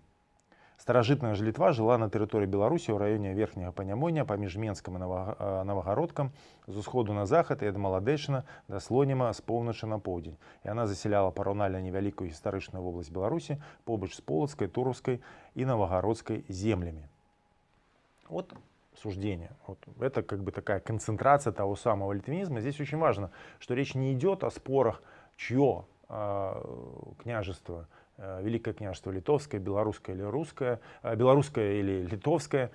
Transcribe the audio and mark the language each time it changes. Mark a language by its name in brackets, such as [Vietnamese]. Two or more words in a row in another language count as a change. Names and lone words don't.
[Belarusian] Старажытная ж Літва жыла на тэрыторыі Беларусі ў раёне верхняга Панямоння паміж Менскам і Навагародкам з усходу на захад і ад Маладэчына да Слоніма з поўначы на поўдзень. Яна засяляла параўнальна невялікую гістарычную вобласць Беларусі побач з Полацкай, Туровскай і Навагародскай землямі. [Russian] Вот суждение. Вот. Это как бы такая концентрация того самого литвинизма. Здесь очень важно, что речь не идет о спорах, чье княжество, Великое княжество литовское, белорусское или русское, белорусское или литовское.